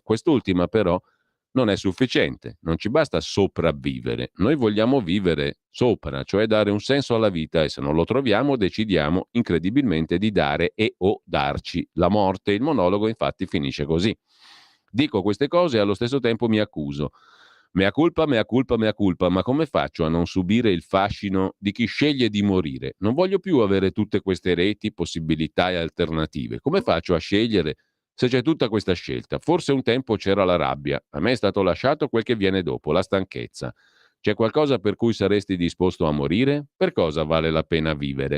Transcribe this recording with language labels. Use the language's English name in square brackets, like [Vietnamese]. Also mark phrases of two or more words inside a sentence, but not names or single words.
[Italian] Quest'ultima però non è sufficiente, non ci basta sopravvivere, noi vogliamo vivere sopra, cioè dare un senso alla vita e se non lo troviamo decidiamo incredibilmente di dare e o darci la morte. Il monologo infatti finisce così. Dico queste cose e allo stesso tempo mi accuso. [Latin] Mea culpa, mea culpa, mea culpa, [Italian] ma come faccio a non subire il fascino di chi sceglie di morire? Non voglio più avere tutte queste reti, possibilità e alternative. Come faccio a scegliere se c'è tutta questa scelta? Forse un tempo c'era la rabbia, a me è stato lasciato quel che viene dopo, la stanchezza. C'è qualcosa per cui saresti disposto a morire? Per cosa vale la pena vivere?